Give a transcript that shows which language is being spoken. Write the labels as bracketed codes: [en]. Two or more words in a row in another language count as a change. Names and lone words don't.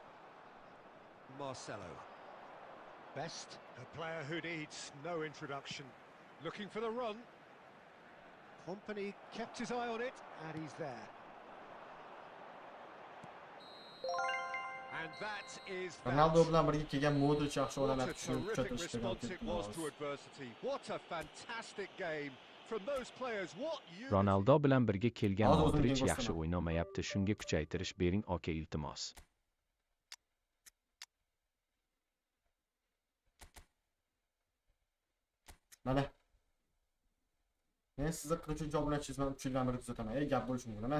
[en] Marcelo. Best, a player who needs no introduction. Looking for the run. Company kept his eye on it, and he's there. And that is that. [uz] Ronaldo bilan birga kelgan Modric yaxshi [en] What [uz] o'ynab [en] a [uz] tushunib [en] terrific [uz] kuchaytirishga [en] response it was to adversity. What a fantastic game from those players. What unity. [uz] Ronaldo bilan birga kelgan Hozir o'zim Modric teng yaxshi ko'rsataman. o'ynamayapti. Shunga kuchaytirish bering aka iltimos. Mana. Men sizga 43 obunachingiz bilan 3 yildan beri kuzataman. Gap bo'lishi mumkin emas.